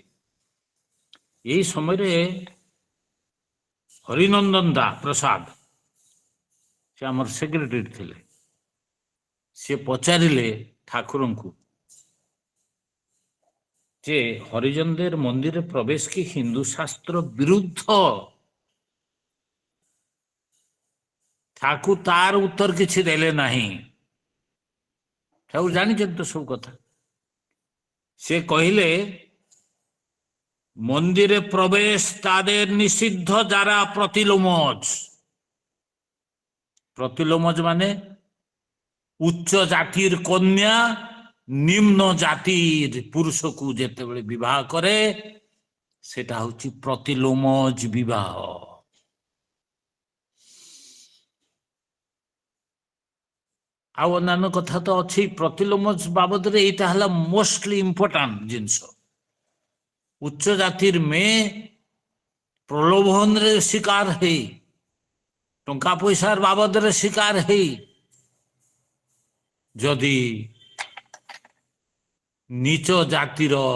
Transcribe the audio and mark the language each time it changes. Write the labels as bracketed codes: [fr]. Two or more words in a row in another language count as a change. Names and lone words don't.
[or] ଏହି ସମୟରେ ହରିନନ୍ଦନ ଦା ପ୍ରସାଦ, ସେ ଆମର ସେକ୍ରେଟାରୀ ଥିଲେ, ସେ ପଚାରିଲେ ଠାକୁରଙ୍କୁ ଯେ ହରିଜନদের ମନ୍ଦିରରେ ପ୍ରବେଶ କି ହିନ୍ଦୁ ଶାସ୍ତ୍ର ବିରୁଦ୍ଧ? ଠାକୁର ତାର ଉତ୍ତର କିଛି ଦେଲେ ନାହିଁ। ଠାକୁର ଜାଣିଛନ୍ତି ତ ସବୁ କଥା। ସେ କହିଲେ [bn] মন্দিরে প্রবেশ তাদের নিষিদ্ধ যারা প্রতিলোমজ। প্রতিলোমজ মানে উচ্চ জাতির কন্যা নিম্ন জাতির পুরুষକୁ যেତେବେଳେ বিবাহ করে সেটা হচ্ছে প্রতিলোমজ বিবাহ। [or] ଆଉ ଅନ୍ୟାନ୍ୟ କଥା ତ ଅଛି ପ୍ରତିଲୋମଜ ବାବଦରେ, ଏଇଟା ହେଲା [en] mostly important [or] ଜିନିଷ। ଉଚ୍ଚ ଜାତିର ମେଏ ପ୍ରଲୋଭନରେ ଶିକାର ହେଇ, ଟଙ୍କା ପଇସାର ବାବଦରେ ଶିକାର ହେଇ ଯଦି ନିଚ ଜାତିର